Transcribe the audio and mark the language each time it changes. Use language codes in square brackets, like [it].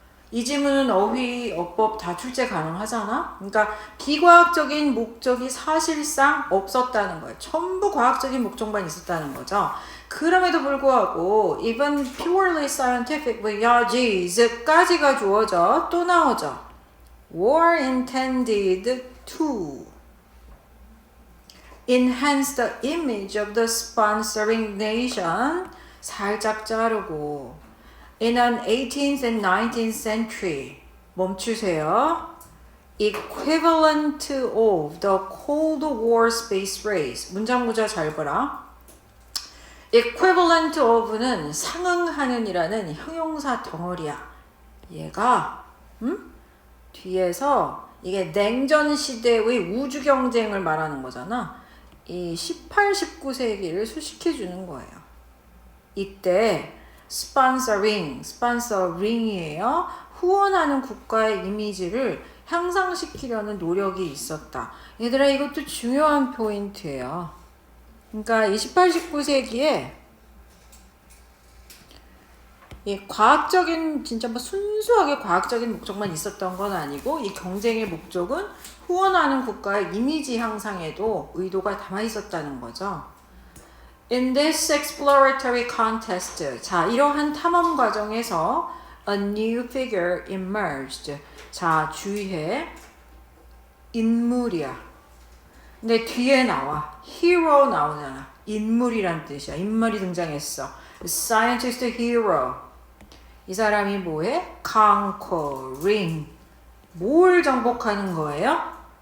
[ko] 이 지문은 어휘, 어법 다 출제 가능하잖아? 그러니까 비과학적인 목적이 사실상 없었다는 거예요. 전부 과학적인 목적만 있었다는 거죠. 그럼에도 불구하고 [en] even purely scientific voyages [ko] 까지가 주어져 또 나오죠. [en] were intended to enhance the image of the sponsoring nation [ko] 살짝 자르고 [en] in an 18th and 19th century [ko] 멈추세요. [en] equivalent of the Cold War space race [ko] 문장 구조 잘 봐라. equivalent of는 상응하는 이라는 형용사 덩어리야. 얘가 뒤에서 이게 냉전 시대의 우주 경쟁을 말하는 거잖아. 이 18, 19세기를 수식해 주는 거예요. 이때 sponsoring이에요. 후원하는 국가의 이미지를 향상시키려는 노력이 있었다. 얘들아 이것도 중요한 포인트예요. 그러니까 이 18, 19세기에 이 과학적인 진짜 뭐 순수하게 과학적인 목적만 있었던 건 아니고 이 경쟁의 목적은 후원하는 국가의 이미지 향상에도 의도가 담아 있었다는 거죠. [en] In this exploratory contest, [ko] 자 이러한 탐험 과정에서 [en] a new figure emerged. [ko] 자 주의해 인물이야. 근데 뒤에 나와 hero 나오잖아. 인물이란 뜻이야. 인물이 등장했어. Scientist hero. 이 사람이 뭐해? conquering. 뭘 정복하는 거예요?